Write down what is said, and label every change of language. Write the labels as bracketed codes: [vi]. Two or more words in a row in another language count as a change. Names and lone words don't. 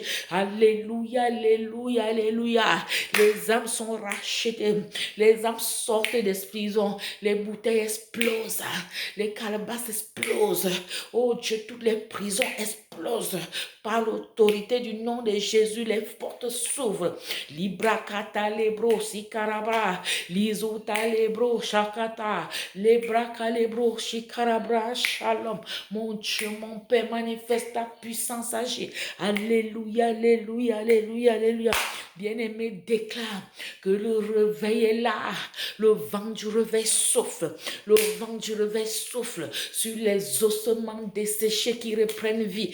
[fr] Alléluia, alléluia, alléluia. Les âmes sont rachetées. Les âmes sortent des prisons. Les bouteilles explosent. Les calebasses explosent. Oh Dieu, toutes les prisons explosent. Par l'autorité du nom de Jésus, les portes s'ouvrent. Libra kata lebro sikarabra. Lizuta lebro shakata. Lebra kalebro shikarabra shalom. Mon Dieu, mon Père, manifeste ta puissance, agit. Alléluia, alléluia, alléluia, alléluia. Bien-aimé, déclare que le réveil est là. Le vent du réveil souffle. Le vent du réveil souffle sur les ossements desséchés qui reprennent vie.